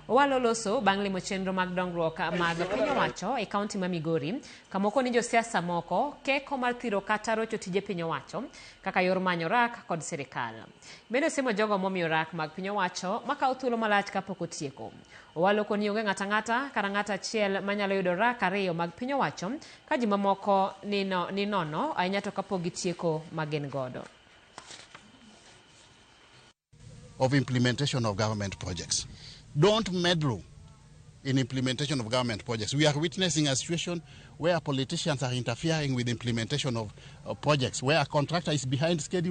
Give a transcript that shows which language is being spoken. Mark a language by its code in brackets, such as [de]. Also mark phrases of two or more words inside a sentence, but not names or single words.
[luo] Owalo loso bang' limo chenro mag dongruok mag piny owacho e kaunti ma Migori, kamoko ni josiasa moko keko mar thiro kata rocho tije piny owacho kaka yor manyo rak kod sirikal. Bende simo jogo momiyo rak mag piny owacho makawo thuolo malach kapok otieko. Owalo koni onge ng'ata ng'ata kata ng'ata achiel manyalo yudo rak ariyo mag piny owacho ka ji mamoko ni nono ahinya to kapok gitieko magin godo. [en] Of implementation of government projects. Don't meddle in implementation of government projects. We are witnessing a situation where politicians are interfering with implementation of projects, where a contractor is behind schedule.